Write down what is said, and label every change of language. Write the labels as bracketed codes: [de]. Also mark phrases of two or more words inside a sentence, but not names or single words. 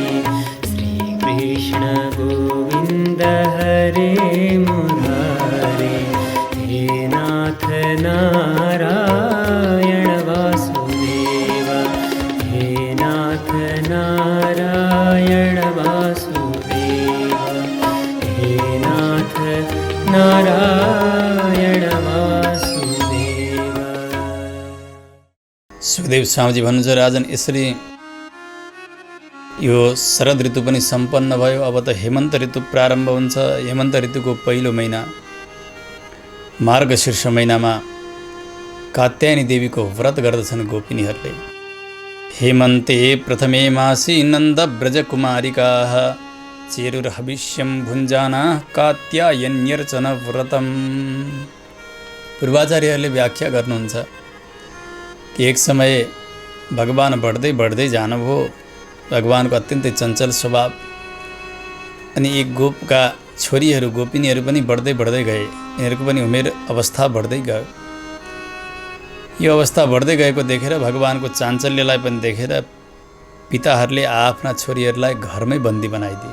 [sa] श्रीकृष्ण गोविंद हरे मुरारे, हे नाथ नारायण वासुदेव, हे नाथ नारायण वासुदेव, हे नाथ नारायण वासुदेव। [ne] सुखदेव स्वामीजी भन्नुहुन्छ, राजन यसरी यो शरद ऋतु पनि सम्पन्न भयो। अब त हेमन्त ऋतु प्रारम्भ हुन्छ। हेमन्त ऋतुको पहिलो महिना मार्गशीर्ष महिनामा कात्यायनी देवीको व्रत गर्दछन् गोपिनीहरूले। [sa] हेमन्ते प्रथमे मासी नन्द ब्रजकुमारिकाः, चेरुर्हविष्यं भुञ्जाना कात्यायन्यर्चन व्रतम। [ne] पूर्वाचार्यहरूले व्याख्या गर्नुहुन्छ कि एक समय भगवान बढ्दै बढ्दै जानुभयो। भगवानको अत्यन्तै चञ्चल स्वभाव, अनि एक गोपका छोरीहरू गोपिनीहरू पनि बढ्दै बढ्दै गए। यिनीहरूको पनि उमेर अवस्था बढ्दै गयो। यो अवस्था बढ्दै गएको देखेर, भगवानको चाञ्चल्यलाई पनि देखेर पिताहरूले आफ्ना छोरीहरूलाई घरमै बन्दी बनाइदिए।